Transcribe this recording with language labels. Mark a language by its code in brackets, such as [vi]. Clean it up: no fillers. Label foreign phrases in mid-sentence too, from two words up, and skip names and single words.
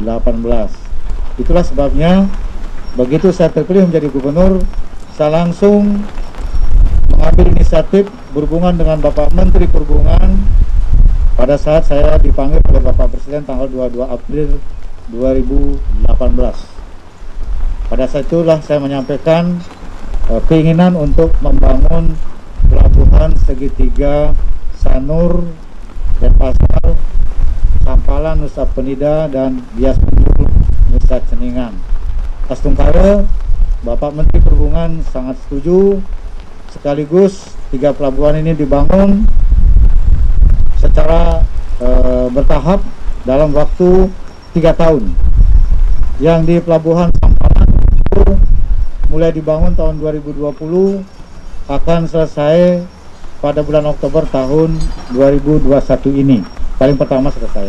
[id] Itulah sebabnya begitu saya terpilih menjadi gubernur, saya langsung mengambil inisiatif berhubungan dengan Bapak Menteri Perhubungan pada saat saya dipanggil oleh Bapak Presiden tanggal 22 April 2018. Pada saat itulah saya menyampaikan keinginan untuk membangun Pelabuhan Segitiga Sanur, Denpasar, Sampalan Sampalan, Nusa Penida, dan Bias Munjul, Nusa Ceningan. Astungkara, Bapak Menteri Perhubungan sangat setuju, sekaligus 3 pelabuhan ini dibangun secara bertahap dalam waktu 3 tahun. Yang di Pelabuhan Sampalan itu mulai dibangun tahun 2020, akan selesai pada bulan Oktober tahun 2021 ini, paling pertama selesai.